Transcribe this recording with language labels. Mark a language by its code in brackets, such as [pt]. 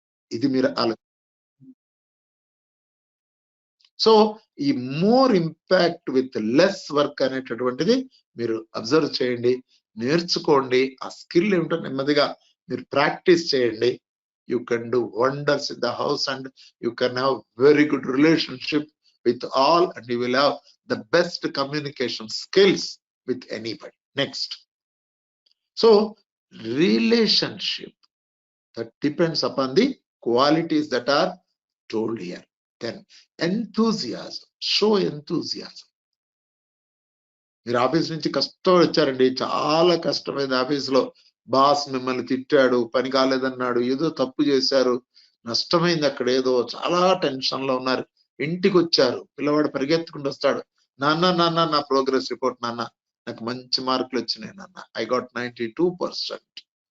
[te] ఇది మీరు సో ఈ [en] more impact with less work [te] అనేటటువంటిది మీరు అబ్జర్వ్ చేయండి, నేర్చుకోండి. ఆ స్కిల్ ఏమిటో నెమ్మదిగా మీరు ప్రాక్టీస్ చేయండి. [en] You can do wonders in the house and you can have very good relationship with all, and you will have the best communication skills with anybody. Next. So relationship that depends upon the qualities that are told here. Then enthusiasm, show enthusiasm. [te] మీరు office నుంచి కష్టం వచ్చారండి, చాలా కష్టమైంది ఆఫీస్లో, boss మిమ్మల్ని తిట్టాడు, పని కాలేదన్నాడు, ఏదో తప్పు చేశారు, నష్టమైంది, అక్కడ ఏదో చాలా టెన్షన్ లో ఉన్నారు, ఇంటికి వచ్చారు, పిల్లవాడు పరిగెత్తుకుంటూ వస్తాడు, నాన్న నాన్న నా ప్రోగ్రెస్ రిపోర్ట్ నాన్న, నాకు మంచి మార్కులు వచ్చినాయి నాన్న, [en] I got 92%.